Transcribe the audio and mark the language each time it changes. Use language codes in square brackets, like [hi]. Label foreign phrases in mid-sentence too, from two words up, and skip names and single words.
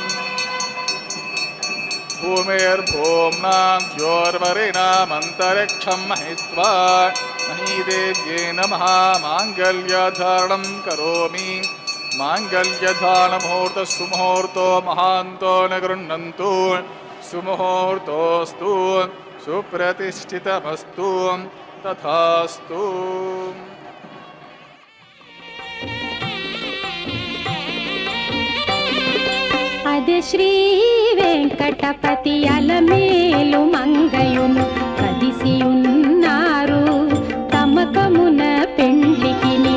[sa] ಭೂಮಿರ್ಭೂಮ್ನಾಂ ದ್ಯೋರ್ವರಿಣಾಮಂತರಿಕ್ಷಂ ಮಹಿತ್ವಾ ಮಹೀದೇವ್ಯೈ ನಮಃ ಮಾಂಗಲ್ಯಧಾರಣಂ ಕರೋಮಿ. ಮಾಂಗಲ್ಯಧಾರಣ ಮುಹೂರ್ತ ಸುಮುಹೂರ್ತೋ ಮಹಾಂತೋ ನ ಗೃಹ್ಣಂತು ಸುಮುಹೂರ್ತೋಸ್ತು ಸುಪ್ರತಿಷ್ಠಿತಮಸ್ತು ತಥಾಸ್ತು. [te] అదే శ్రీ వెంకటపతి అలమేలు మంగయును కదిసి ఉన్నారు తమకమున పెండ్లికిని.